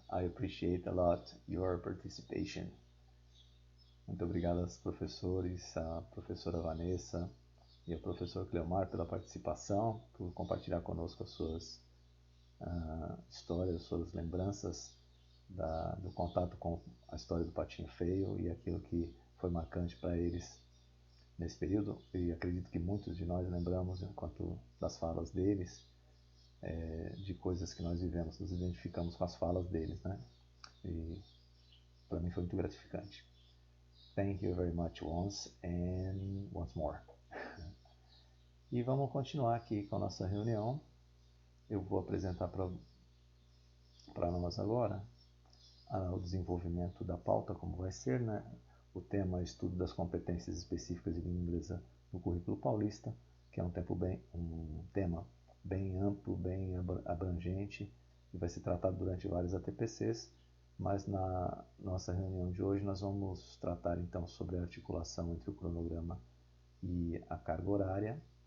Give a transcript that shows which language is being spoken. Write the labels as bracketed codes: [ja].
[en] I appreciate a lot your participation. [pt] Muito obrigado aos professores, a professora Vanessa e ao professor Cleomar pela participação, por compartilhar conosco as suas histórias, suas lembranças do contato com a história do Patinho Feio e aquilo que foi marcante para eles nesse período. E acredito que muitos de nós lembramos, enquanto das falas deles, de coisas que nós vivemos, nos identificamos com as falas deles, né? E para mim foi muito gratificante. [en] Thank you very much once and once more. [pt] E vamos continuar aqui com a nossa reunião. Eu vou apresentar para nós agora o desenvolvimento da pauta, como vai ser, né? O tema é estudo das competências específicas de língua inglesa no currículo paulista, que é um tema bem amplo, bem abrangente, e vai ser tratado durante vários ATPCs, mas na nossa reunião de hoje nós vamos tratar então sobre a articulação entre o cronograma e a carga horária.